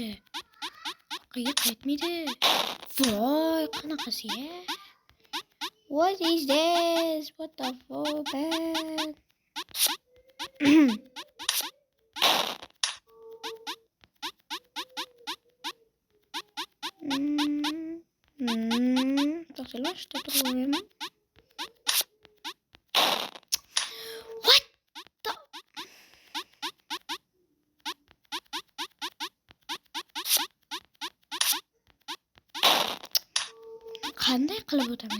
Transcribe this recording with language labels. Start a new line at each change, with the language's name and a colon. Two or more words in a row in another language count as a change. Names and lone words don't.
Uzbek: Orqaga qaytmaydi. Voy, qanaqasi-ya?
English: What is this? What the fuck, man?
Russian: To'xtalar, что такое?
English: What the?
Uzbek: Qanday qilib o'taman?